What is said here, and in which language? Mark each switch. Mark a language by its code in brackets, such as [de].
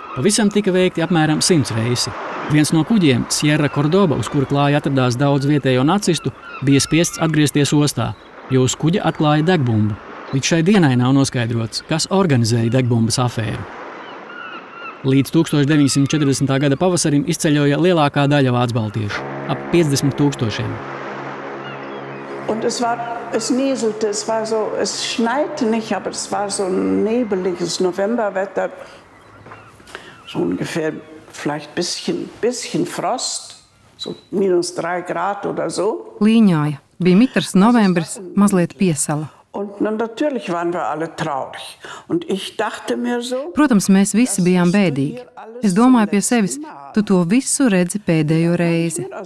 [lv] Pavisam tika veikti apmēram 100 reisi. Viens no kuģiem, Sierra Cordoba, uz kura klāja atradās daudz vietējo nacistu, bija spiests atgriezties ostā, jo uz kuģa atklāja degbumbu. Līdz šai dienai nav noskaidrots, kas organizēja degbumbas afēru. Līdz 1940. gada pavasarim izceļoja lielākā daļa vācbaltiešu, ap 50 000. [de] Und es nieselte, es schneite nicht, aber es war so ein nebeliges Novemberwetter, so ungefähr vielleicht bisschen Frost, so -3 Grad oder so. [lv] Līņāja, bija mitrs novembris, mazliet piesala. [de] Und natürlich waren wir alle traurig. Und ich dachte mir so, [lv] Protams, mēs visi bijām bēdīgi. Es domāju pie sevis, tu to visu redzi pēdējo reizi.